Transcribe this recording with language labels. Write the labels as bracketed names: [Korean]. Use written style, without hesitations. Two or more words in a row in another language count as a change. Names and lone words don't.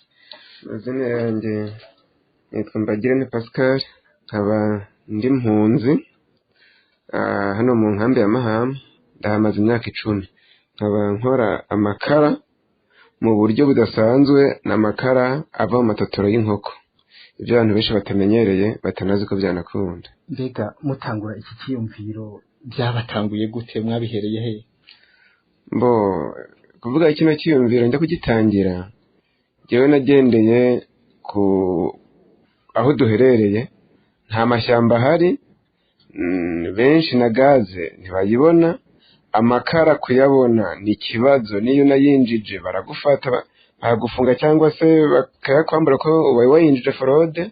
[Kinyarwanda] Mazina yanjye nitwa Mbagirane Pascal nkaba ndi mpunzi hano mu nkambi ya Mahama ndahamaze imyaka 10 nkaba nkora amakara mu buryo budasanzwe n'amakara ava mu matotoro y'inkoko ibyo abantu benshi batamenyereye batanazi ko byanakunda. [Rundi] Mbega mutangura iki kiyumviro byabatanguye gute mwabihereye he? [Kinyarwanda] Kuvuga kino kiyumviro njya kugitangira jewe nagendeye aho duherereye nta mashyamba hari benshi na gaze ntibayibona amakara kuyabona ni kibazo niyo nayinjije baragufata baragufunga cyangwa se bakayakwambura ko wawe wayinjije fraude.